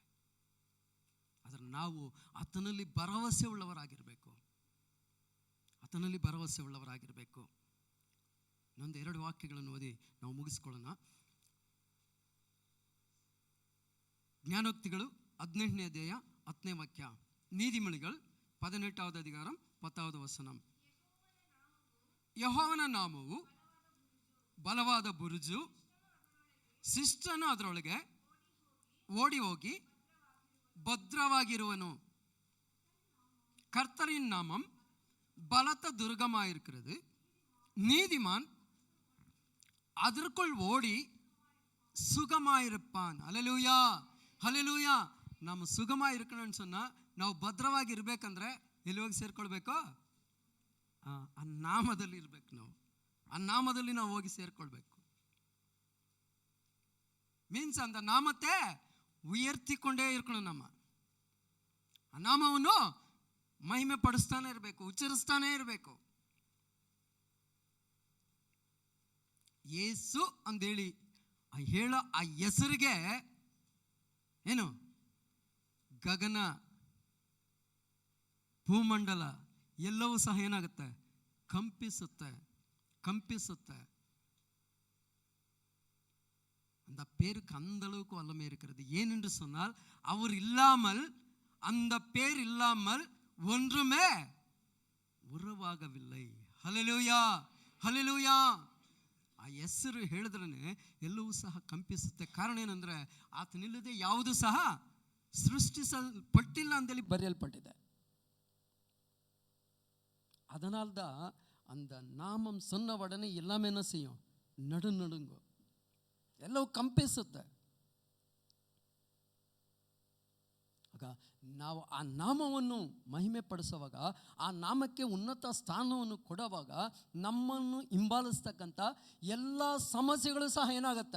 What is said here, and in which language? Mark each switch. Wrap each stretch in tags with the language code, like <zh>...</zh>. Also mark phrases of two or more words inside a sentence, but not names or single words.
<kn>ಆದರೆ ನಾವು ಆತನಲ್ಲಿ ಭರವಸೆ ಉಳ್ಳವರಾಗಿರಬೇಕು, ಆತನಲ್ಲಿ ಭರವಸೆ ಉಳ್ಳವರಾಗಿರಬೇಕು. ಇನ್ನೊಂದು 2 ವಾಕ್ಯಗಳನ್ನು ಓದಿ ನಾವು ಮುಗಿಸ್ಕೊಳ್ಳೋಣ. ಜ್ಞಾನೋಕ್ತಿಗಳು 18ನೇ ಅಧ್ಯಾಯ 10ನೇ ವಾಕ್ಯ,</kn> <ta>நீதிமொழிகள் 18வது அதிகாரம் 10வது</ta> <kn>ವಚನ. ಯೆಹೋವನ ನಾಮವು ಬಲವಾದ ಬುರುಜು, ಶಿಷ್ಟನು ಅದರೊಳಗೆ ಓಡಿ ಹೋಗಿ ಭದ್ರವಾಗಿರುವನು.</kn> <ta>கர்த்தரின் நாமம் பலத்த துர்கமாக இருக்கிறது, நீதிமான் அதற்குள் ஓடி சுகமாயிருப்பான். ஹல்லேலூயா,</ta> <kn>ಹಲ್ಲೆಲೂಯಾ.</kn> <ta>நாம சுகமா இருக்கணும்னு சொன்னா</ta> <kn>ನಾವು ಭದ್ರವಾಗಿ ಇರಬೇಕಂದ್ರೆ ಎಲ್ಲಿ ಹೋಗಿ ಸೇರ್ಕೊಳ್ಬೇಕು? ಆ ನಾಮದಲ್ಲಿ ಇರಬೇಕು. ನಾವು ಆ ನಾಮದಲ್ಲಿ ನಾವು ಹೋಗಿ ಸೇರ್ಕೊಳ್ಬೇಕು.</kn> <ta>ಮೀನ್ಸ್ அந்த நாமத்தை உயர்த்திக்கொண்டே இருக்கணும்.</ta> <kn>ನಮ್ಮ ಆ ನಾಮವನ್ನು ಮಹಿಮೆ ಪಡಿಸ್ತಾನೆ ಇರಬೇಕು, ಉಚ್ಚರಿಸ್ತಾನೆ ಇರಬೇಕು. ಯೇಸು ಅಂದೇಳಿ ಹೇಳೋ ಆ ಹೆಸರಿಗೆ ಏನು ಗಗನ ಭೂಮಂಡಲ ಎಲ್ಲವೂ ಸಹ ಏನಾಗುತ್ತೆ? ಕಂಪಿಸುತ್ತೆ, ಕಂಪಿಸುತ್ತೆ.</kn> <ta>அந்த பேருக்கு அந்த அளவுக்கு வல்லமை இருக்கிறது. ஏனென்று சொன்னால் அவர் இல்லாமல், அந்த பேர் இல்லாமல் ஒன்றுமே உருவாகவில்லை.</ta> <kn>ಹಲ್ಲೆಲೂಯಾ, ಹಲ್ಲೆಲೂಯಾ. ಆ ಹೆಸರು ಹೇಳಿದ್ರೆ ಎಲ್ಲವೂ ಸಹ ಕಂಪಿಸುತ್ತೆ. ಕಾರಣ ಏನಂದ್ರೆ ಆತನಿಲ್ಲದೆ ಯಾವುದು ಸಹ ಸೃಷ್ಟಿಸಲ್ಪಟ್ಟಿಲ್ಲ ಅಂತೇಳಿ ಬರೆಯಲ್ಪಟ್ಟಿದೆ.</kn> <ta>அதனால்தான் அந்த நாமம் சொன்ன உடனே எல்லாமே என்ன செய்யும்? நடுநடுங்கும்,</ta> <kn>ಎಲ್ಲವೂ ಕಂಪಿಸುತ್ತೆ. ಆಗ ನಾವು ಆ ನಾಮವನ್ನು ಮಹಿಮೆ ಪಡಿಸುವಾಗ, ಆ ನಾಮಕ್ಕೆ ಉನ್ನತ ಸ್ಥಾನವನ್ನು ಕೊಡುವಾಗ ನಮ್ಮನ್ನು ಹಿಂಬಾಲಿಸ್ತಕ್ಕಂಥ ಎಲ್ಲ ಸಮಸ್ಯೆಗಳು ಸಹ ಏನಾಗುತ್ತೆ?</kn>